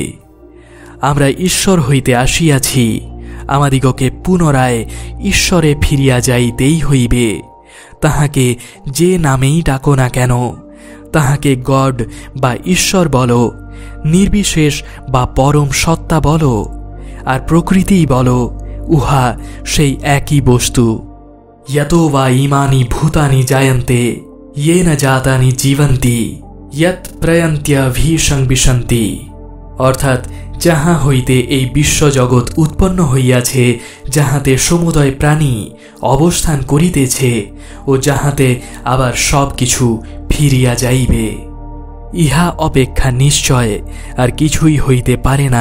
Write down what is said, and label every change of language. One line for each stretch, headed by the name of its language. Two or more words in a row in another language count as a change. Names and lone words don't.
Bangla: আমরা ঈশ্বর হইতে আসিয়াছি, আমাদিগকে পুনরায় ঈশ্বরে ফিরিয়া যাইতেই হইবে। তাহাকে যে নামেই ডাকো না কেন, তাহাকে গড বা ঈশ্বর বলো, নির্বিশেষ বা পরম সত্তা বলো, আর প্রকৃতিই বলো, উহা সেই একই বস্তু।
Sanskrit: यतो वा इमानि भूतानि जायन्ते येन जातानि जीवन्ति यत् प्रयन्त्यभीषं विशन्ति।
Bangla: অর্থাৎ যাহা হইতে এই বিশ্বজগৎ উৎপন্ন হইয়াছে, যাহাতে সমুদয় প্রাণী অবস্থান করিতেছে ও যাহাতে আবার সব কিছু ফিরিয়া যাইবে, ইহা অপেক্ষা নিশ্চয় আর কিছুই হইতে পারে না।